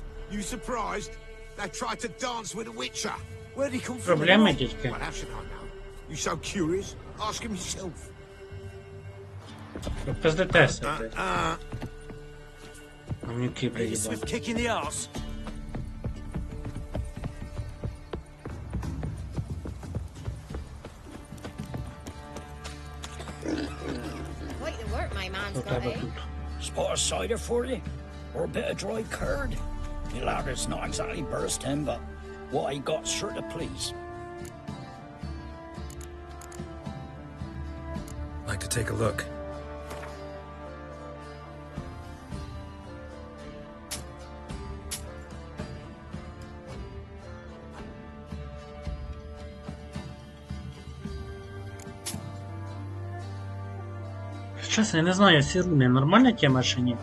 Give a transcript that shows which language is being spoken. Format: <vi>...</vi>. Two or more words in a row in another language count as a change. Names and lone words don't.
<en>You surprised? They tried to dance with a witcher. Where'd he come from?</en> <uk>Проблеми тільки.</uk> <en>Well, how should I know? You so curious? Ask him yourself.</en> <uk>Пиздитеся, блядь. Гамнюки,</uk> <en>A</en> <uk>блядь,</uk> <en>swift</en> <uk>їбать.</uk> <en>kick in the arse. Quite the work my man's</en> <uk>Що</uk> <en>got,</en> <uk>тебе</uk> <en>eh?</en> <uk>тут?</uk> <en>Spot of cider for you? Or a bit of dry curd? Your ladder's not exactly bursting, but what I got's sure to please. Like to take a look.</en> <uk>Чесно, я не знаю, ці руни нормальна тема чи ні?</uk>